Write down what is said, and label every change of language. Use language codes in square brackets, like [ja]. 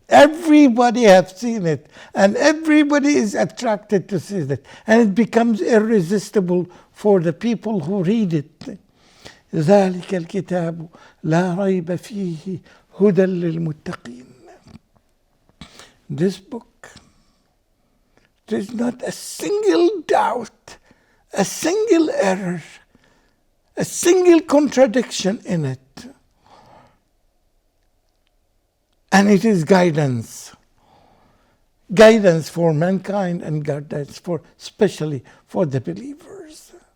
[en] Everybody has seen it, and everybody is attracted to see it, and it becomes irresistible for the people who read it. [ar] ذلك الكتاب لا ريب فيه هدى للمتقين. [en] This book, there's not a single doubt, a single error, a single contradiction in it. And it is guidance. Guidance for mankind and guidance especially for the believers.